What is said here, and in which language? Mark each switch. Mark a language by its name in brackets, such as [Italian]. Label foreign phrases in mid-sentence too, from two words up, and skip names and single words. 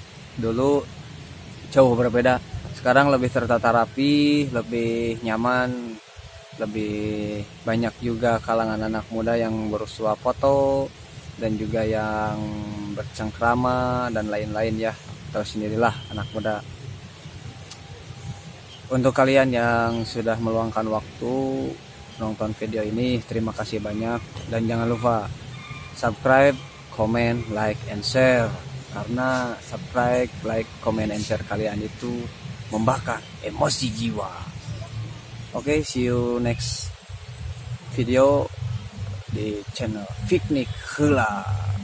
[Indonesian] Dulu jauh berbeda, sekarang lebih tertata rapi, lebih nyaman, lebih banyak juga kalangan anak muda yang bersuah foto dan juga yang bercengkrama dan lain-lain ya. Tahu sendirilah anak muda. Untuk kalian yang sudah meluangkan waktu nonton video ini, terima kasih banyak, dan jangan lupa [English] subscribe, comment, like, and share, [Indonesian] karena [English] subscribe, like, comment, and share [Indonesian] kalian itu membakar emosi jiwa. Oke, [English] see you next video [Indonesian] di channel [English] Piknik Heula.